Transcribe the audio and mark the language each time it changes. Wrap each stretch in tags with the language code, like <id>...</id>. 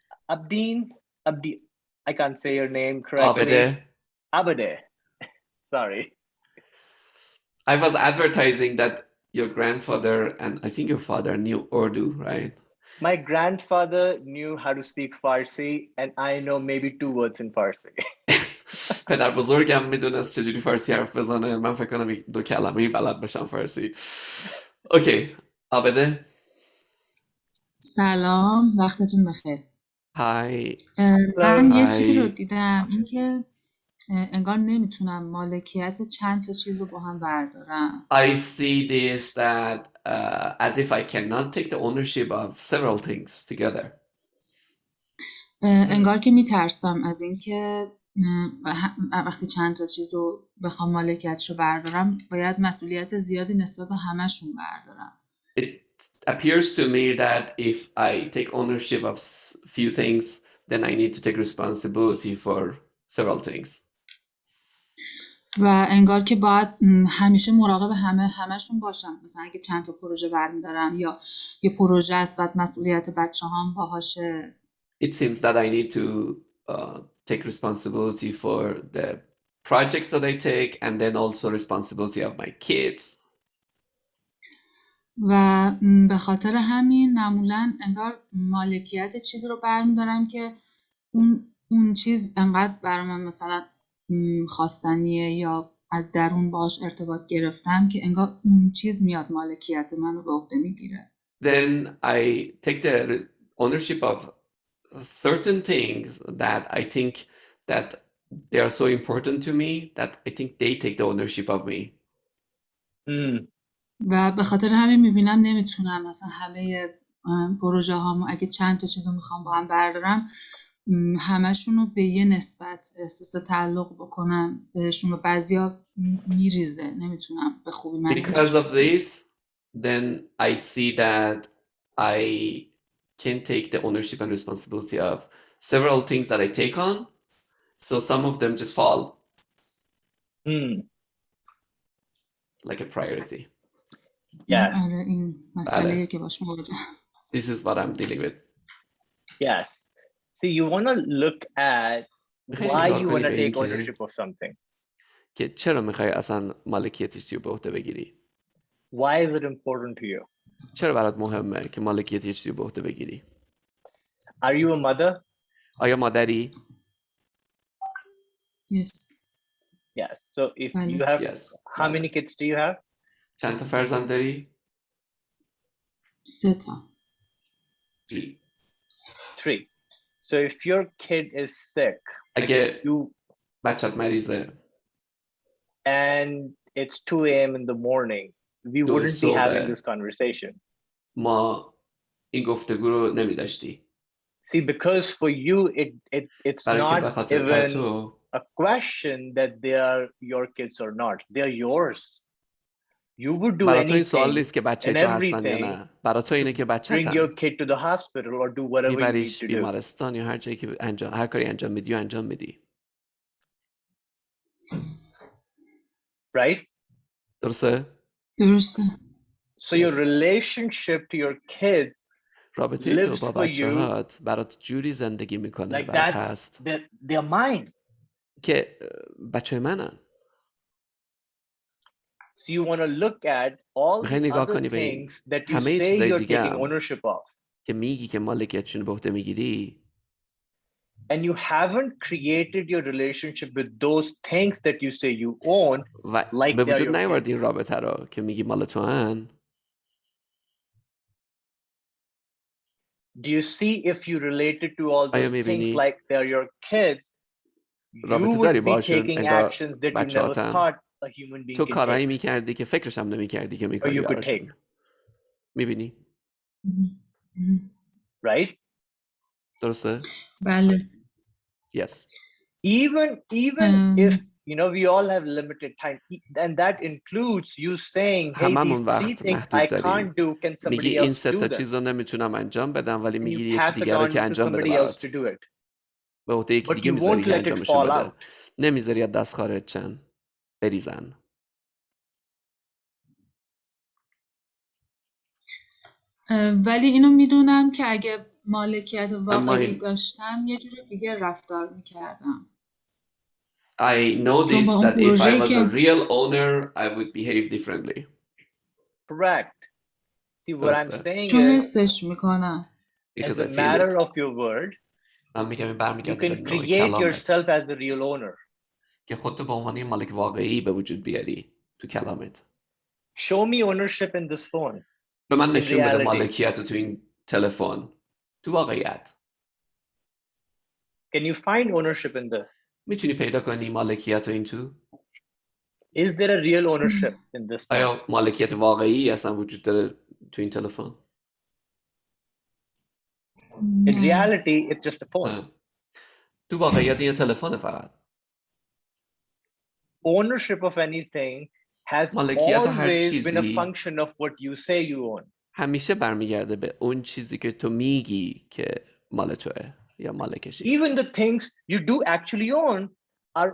<en>Abdi, I can't say your name correctly. Abade. Sorry. I was advertising that your grandfather and I think your father knew Urdu, right? My grandfather knew how to speak Farsi and I know maybe 2 words in Farsi.</en> <fa>پدر بزرگم میدونست چجوری فارسی حرف بزنه. من فکر کنم 2 کلمه‌ای بلد باشم فارسی. اوکی. عابده. سلام، وقتتون بخیر. های. من یه چیزی رو دیدم اینکه انگار نمیتونم مالکیت چند تا چیز رو با هم بردارم.</fa> <en>I see this that as if I cannot take the ownership of several things together.</en> <fa>انگار که میترسم از اینکه وقتی چند تا چیز رو بخوام مالکیتشو بردارم باید مسئولیت زیادی نسبت به همشون بردارم.</fa> <en>It appears to me that if I take ownership of few things then I need to take responsibility for several things.</en> <fa>و انگار که باید همیشه مراقب همشون باشم. مثلا اگه چند تا پروژه برمی‌دارم یا یه پروژه است بعد مسئولیت بچه‌هام باهاشه.</fa> <en>It seems that I need to take responsibility for the projects that I take and then also responsibility of my kids.</en> <fa>و به خاطر همین معمولا انگار مالکیت چیزی رو برمی‌دارم که اون چیز انقدر برای من مثلا خواستنیه یا از درون باهاش ارتباط گرفتم که انگار اون چیز میاد مالکیت منو به عهده میگیره.</fa> <en>Then I take the ownership of certain things that I think that they are so important to me that I think they take the ownership of me.</en> <fa>و به خاطر همین میبینم نمیتونم مثلا همه پروژه هامو اگه چند تا چیزو میخوام با هم بردارم همشونو به یه نسبت احساس تعلق بکنم بهشون و بعضیا میریزه نمیتونم به خوبی من</fa> <en>Because of this then I see that I can take the ownership and responsibility of several things that I take on, so some of them just fall like a priority. Yes.</en> <fa>این مسئله که باش مواجه.</fa> <en>This is what I'm dealing with. Yes. So you want to look at why you want to take ownership of something.</en> <fa>که چرا میخوای اصلا مالکیتش رو به عهده بگیری؟</fa> <en>Why is it important to you?</en> <fa>چرا برات مهمه که مالکیتش رو به عهده بگیری؟</fa> <en>Are you a mother?</en> <fa>آیا مادری؟</fa> <en>Yes. Yes. So if you have, how many kids do you have?</en> <fa>چند تا فرزند داری؟ 3 تا.</fa> <en>3. So if your kid is sick,</en> <fa>اگه بچت مریضه</fa> <en>and it's 2 a.m. in the morning, we wouldn't be having this conversation.</en> <fa>ما این گفتگو رو نمی داشتی.</fa> <en>See, because for you, it's not even a question that they are your kids or not. They are yours. You would do anything and everything to bring your kid to the hospital or do whatever you need to do.</en> <fa>بیمارستان یا هر جایی که هر کاری انجام میدی و انجام میدی.</fa> <en>Right?</en> <fa>درسته؟ درسته.</fa> <en>So your relationship to your kids</en> <fa>رابطه تو با بچه‌هات برات جوری زندگی میکنه</fa> <en>like that's they're mine.</en> <fa>که بچه منن.</fa> <en>So you want to look at all the other things that you say you're taking ownership of.</en> <fa>که میگی که مالکیتشون به عهده میگیری.</fa> <en>And you haven't created your relationship with those things that you say you own like</en> <fa>به وجود نیاوردی این رابطه رو که میگی مال تو هن.</fa> <en>Do you see if you related to all those things like they're your kids, you would be taking actions that you never thought a human being</en> <fa>تو</fa> <en>could</en> <fa>کارایی</fa> <en>take.</en> <fa>میکردی که فکرش هم نمیکردی که میکنی.</fa> <en>Or you could take.</en> <fa>میبینی؟</fa> <en>Right?</en> <fa>درسته؟ بله.</fa> <en>Yes. Even if you know we all have limited time, and that includes you saying, hey, these 3 things I can't do, can somebody else do them?</en> <fa>چیزا نمیتونم انجام بدم ولی میگی یکی دیگه رو که انجام بده برات. به عهده یکی دیگه میذاری که انجامشو بده. نمیذاری از دست خارج چن. بریزن. ولی اینو میدونم که اگه مالکیت واقعی داشتم یه جور دیگه رفتار میکردم.</fa> <en>I know this that if I was a real owner, I would behave differently. Correct. See what I'm saying</en> <fa>چون حسش میکنم.</fa> <en>As a matter of your word, you can create yourself as the real owner.</en> <fa>که خودت به عنوان مالک واقعی به وجود بیاری تو کلامت.</fa> <en>Show me ownership in this phone.</en> <fa>به من نشون بده مالکیت تو این تلفن. تو واقعیت.</fa> <en>Can you find ownership in this?</en> <fa>میتونی پیدا کنی مالکیت این تو؟</fa> <en>Is there a real ownership in this phone?</en> <fa>آیا مالکیت واقعی اصلا وجود داره تو این تلفن؟</fa> <en>In reality, it's just a phone.</en> <fa>تو واقعیت این تلفن فقط.</fa> <en>Ownership of anything has always been a function of what you say you own.</en> <fa>همیشه برمیگرده به اون چیزی که تو میگی که مال توئه یا مالکشی.</fa> <en>Even the things you do actually own are</en>